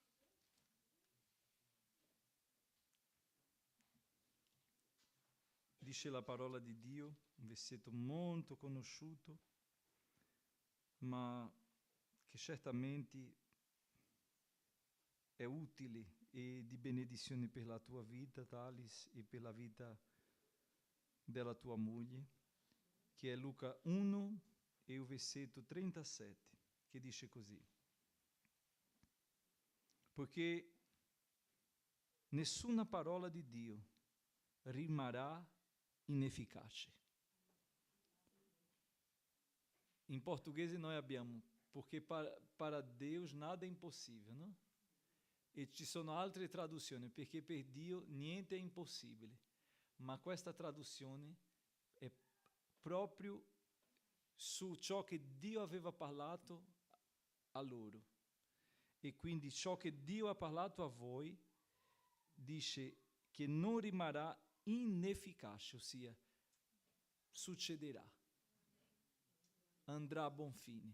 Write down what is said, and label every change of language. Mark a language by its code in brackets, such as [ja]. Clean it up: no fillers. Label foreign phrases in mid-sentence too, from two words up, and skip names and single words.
[it] Dice la parola di Dio, un versetto molto conosciuto, ma che certamente è utile e di benedizione per la tua vita, Thales, e per la vita della tua moglie, che è Luca 1 e il versetto 37, che dice così. Perché nessuna parola di Dio rimarrà inefficace. In portoghese noi abbiamo perché [pt] para Deus nada [it] è impossibile, no? E ci sono altre traduzioni, perché per Dio niente è impossibile. Ma questa traduzione è proprio su ciò che Dio aveva parlato a loro. E quindi ciò che Dio ha parlato a voi dice che non rimarrà inefficace, ossia succederà, andrà a buon fine.